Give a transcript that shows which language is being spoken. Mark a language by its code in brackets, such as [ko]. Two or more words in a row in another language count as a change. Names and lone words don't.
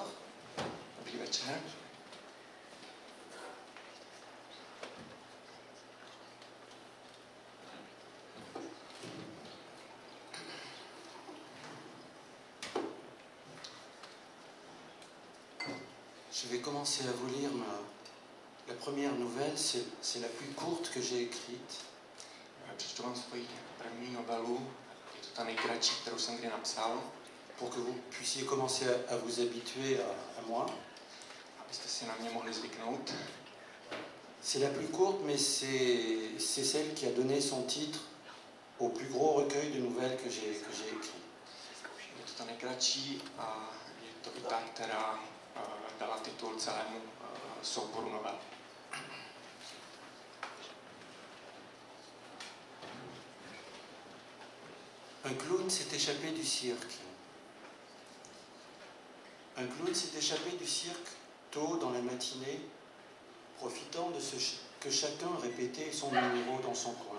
[cs] Dobrý večer. [fr] Je vais commencer à vous lire la première nouvelle, c'est la plus courte que j'ai écrite. [cs] Přečtu vám svoji první novelu, je to ta nejkratší, kterou jsem kdy napsal. [fr] Pour que vous puissiez commencer à vous habituer à moi. [cs] Abyste si na mě mohli zvyknout. [fr] C'est la plus courte, mais c'est celle qui a donné son titre au plus gros recueil de nouvelles que j'ai écrit. [cs] Je to ta nejkratší a je to i ta, která dala titul celému souboru novel. [fr] Un clown s'est échappé du cirque. Un clown s'est échappé du cirque tôt dans la matinée, profitant de ce que chacun répétait son numéro dans son coin.